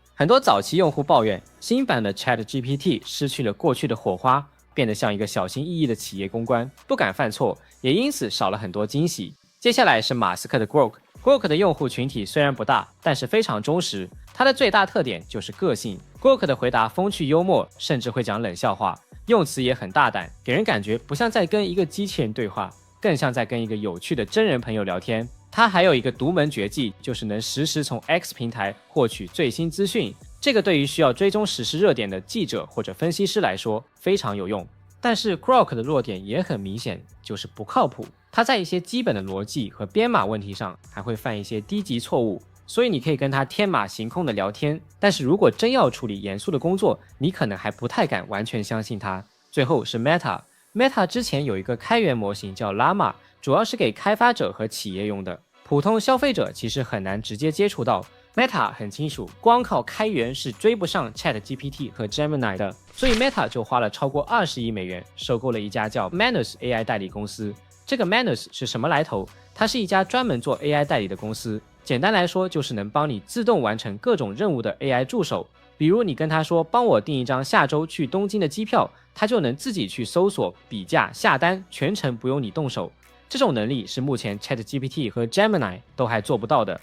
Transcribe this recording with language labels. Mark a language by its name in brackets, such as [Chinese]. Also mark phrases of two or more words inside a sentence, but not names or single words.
[Chinese] 很多早期用戶抱怨，新版的 ChatGPT 失去了過去的火花，變得像一個小心翼翼的企業公關，不敢犯錯，也因此少了很多驚喜。接下來是馬斯克的 Grok。Grok 的用戶群體雖然不大，但是非常忠實。它的最大特點就是個性。Grok 的回答風趣幽默，甚至會講冷笑話，用詞也很大膽，給人感覺不像在跟一個機器人對話，更像在跟一個有趣的真人朋友聊天。它還有一個獨門絕技，就是能實時從 X 平台獲取最新資訊。這個對於需要追蹤時事熱點的記者或者分析師來說非常有用。但是 Grok 的弱點也很明顯，就是不靠譜。它在一些基本的邏輯和編碼問題上還會犯一些低級錯誤，所以你可以跟它天馬行空的聊天，但是如果真要處理嚴肅的工作，你可能還不太敢完全相信它。最後是 Meta。Meta 之前有一個開源模型叫 Llama， 主要是給開發者和企業用的，普通消費者其實很難直接接觸到。Meta 很清楚，光靠開源是追不上 ChatGPT 和 Gemini 的，所以 Meta 就花了超過20億美元收購了一家叫 Manus AI 代理公司。這個 Manus 是什麼來頭？它是一家專門做 AI 代理的公司，簡單來說就是能幫你自動完成各種任務的 AI 助手。比如你跟他說幫我訂一張下周去東京的機票，他就能自己去搜索、比價、下單，全程不用你動手。這種能力是目前 ChatGPT 和 Gemini 都還做不到的。